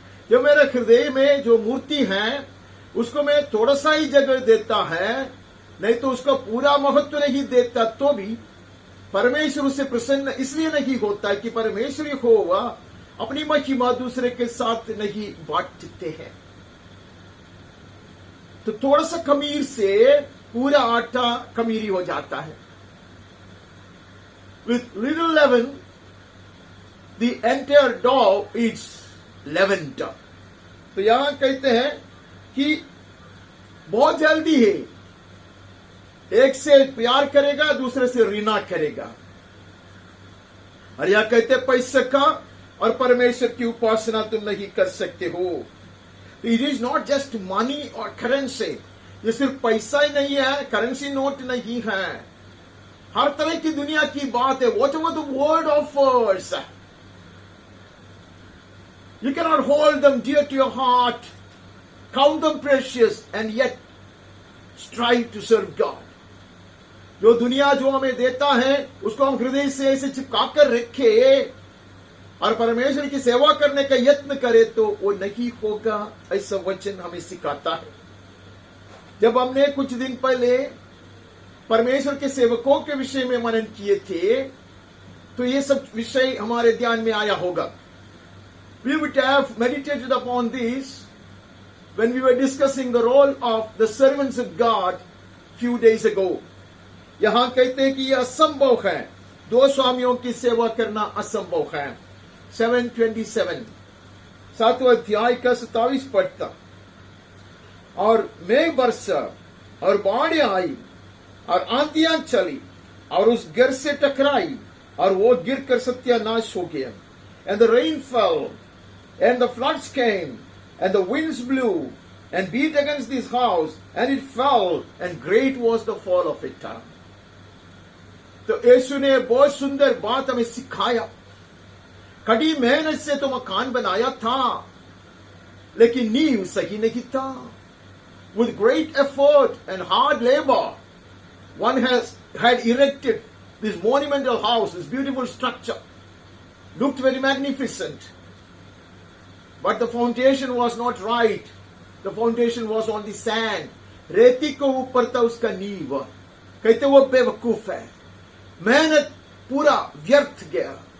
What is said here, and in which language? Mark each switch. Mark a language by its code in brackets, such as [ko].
[hi] जो मेरे हृदय में जो मूर्ति है, उसको मैं थोड़ा सा ही जगह देता है, नहीं तो उसका पूरा महत्व नहीं देता, तो भी परमेश्वर उससे प्रसन्न इसलिए नहीं होता कि परमेश्वर यहोवा अपनी महिमा दूसरे के साथ नहीं बांटते हैं. तो थोड़ा सा खमीर से पूरा आटा खमीरी हो जाता है. [en] With little leaven, the entire dough is leavened. [hi] तो यहां कहते हैं कि बहुत जल्दी है, एक से प्यार करेगा, दूसरे से ऋणा करेगा. और यह कहते पैसे का और परमेश्वर की उपासना तुम नहीं कर सकते हो. [en] it is not just money [hi] और करेंसी. ये सिर्फ पैसा ही नहीं है, करेंसी नोट नहीं है, हर तरह की दुनिया की बात है. [en] Whatever the world offers, you cannot hold them dear to your heart, count them precious, and yet strive to serve God. [hi] जो दुनिया जो हमें देता है, उसको हम हृदय से ऐसे चिपकाकर रखे और परमेश्वर की सेवा करने का यत्न करे, तो वो नहीं होगा. ऐसा वचन हमें सिखाता है. जब हमने कुछ दिन पहले परमेश्वर के सेवकों के विषय में मनन किए थे, तो ये सब विषय हमारे ध्यान में आया होगा. [en] We would have meditated upon this when we were discussing the role of the servants of God few days ago. [hi] यहां कहते हैं कि यह असंभव है दो स्वामियों की सेवा करना असंभव है। 7:27 7वां अध्याय का 27 पढ़ता। और मेघ बरसा और बाढ़ आई और आंधियां चली और उस घर से टकराई और वो गिरकर सत्यानाश हो गया। [en] And the rain fell and the floods came and the winds blew and beat against this house and it fell and great was the fall of it. [hi] तो यीशु ने बहुत सुंदर बात हमें सिखाया। कड़ी मेहनत से तो मकान बनाया था, लेकिन नींव सही नहीं था। [en] With great effort and hard labor, one had erected this monumental house, this beautiful structure. Looked very magnificent. But the foundation was not right. The foundation was on the sand. [hi] रेती को ऊपर था उसका नींव। कहते वो बेवकूफ है, मेहनत पूरा व्यर्थ गया।